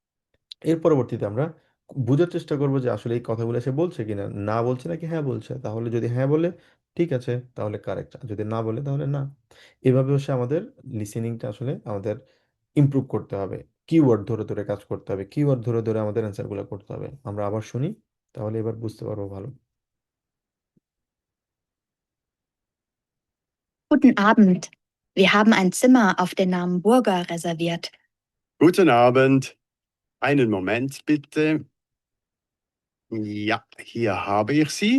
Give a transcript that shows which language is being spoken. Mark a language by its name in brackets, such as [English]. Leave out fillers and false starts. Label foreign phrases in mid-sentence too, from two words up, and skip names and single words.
[Bangla] এর পরবর্তীতে আমরা বোঝার চেষ্টা করবো যে আসলে এই কথাগুলো সে বলছে কিনা, না বলছে নাকি হ্যাঁ বলছে। তাহলে যদি হ্যাঁ বলে ঠিক আছে তাহলে কারেক্ট, যদি না বলে তাহলে না। এভাবে হচ্ছে আমাদের লিসেনিংটা আসলে আমাদের ইমপ্রুভ করতে হবে, কিওয়ার্ড ধরে ধরে কাজ করতে হবে, কিওয়ার্ড ধরে ধরে আমাদের অ্যান্সারগুলো করতে হবে। আমরা আবার শুনি, তাহলে এবার বুঝতে পারবো ভালো। [German] Guten Abend. Wir haben ein Zimmer auf den Namen Burger reserviert. Guten Abend. Einen Moment bitte. Ja, hier habe ich sie.